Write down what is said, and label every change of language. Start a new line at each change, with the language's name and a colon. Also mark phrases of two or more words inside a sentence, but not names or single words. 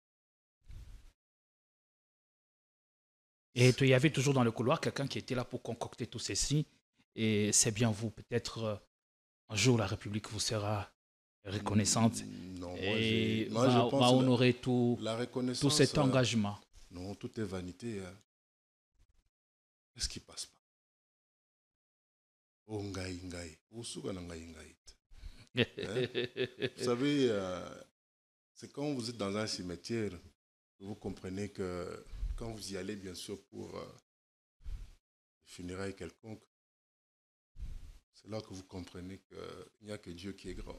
French: Et il y avait toujours dans le couloir quelqu'un qui était là pour concocter tout ceci. Et c'est bien vous, peut-être un jour la République vous sera reconnaissante Non, et moi, je pense va honorer tout cet engagement. Non, tout est vanité. Hein. Qu'est-ce qui passe pas?
Lingala: Oh, ngai, ngai. Oh, souga na ngai, ngai.
French: Vous savez, c'est quand vous êtes dans un cimetière que vous comprenez que quand vous y allez, bien sûr, pour les funérailles quelconques, c'est là que vous comprenez qu'il n'y a que Dieu qui est grand.